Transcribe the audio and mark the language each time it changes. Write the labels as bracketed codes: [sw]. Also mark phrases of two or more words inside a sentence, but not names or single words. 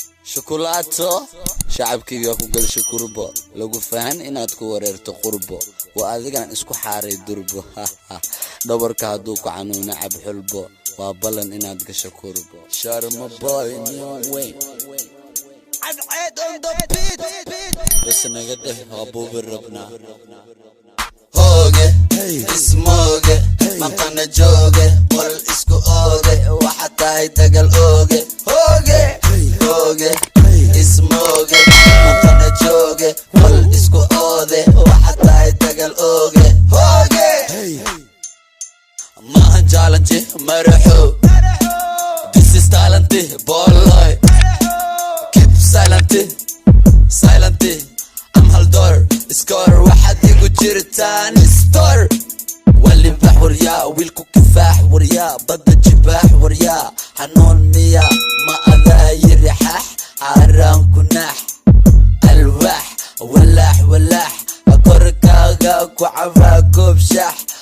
[so] Shukulaato, shacabkayga ku gal shukurbo, lagu fahan inaad ku wareerto qurbo, waa adigaan isku xaaray durbo, dhabarka hadduu ku xanuuno cab xulbo, waa ballan inaad gasho kurbo. [en] Sharma boy, new way. Cadceed on the beat. [so] Bas naga dheh, waa buubi rabnaa. Hooge, Hey. ismooge, Hey. maqana jooge, qol isku ooge, waxa tahay dagal ooge. Hooge, Hey. hooge, Hey. ismooge, Hey. maqana jooge, qol isku oode, waxa tahay dagal ooge. Hooge. Hey. Maahan challenge, maraxo. [en] This is talent, boy. Keep silent, silent. I'm Haldor, score, [so] waxaad igu jirtaan store. Wali bax waryaa, wiilku kifaax waryaa, badda jibaax waryaa. Xanuun miya, ma adaa yiri xaax, xaaraan ku naax. Alwaax, walaax, walaax, korkaaga ku cabaa koob shaax.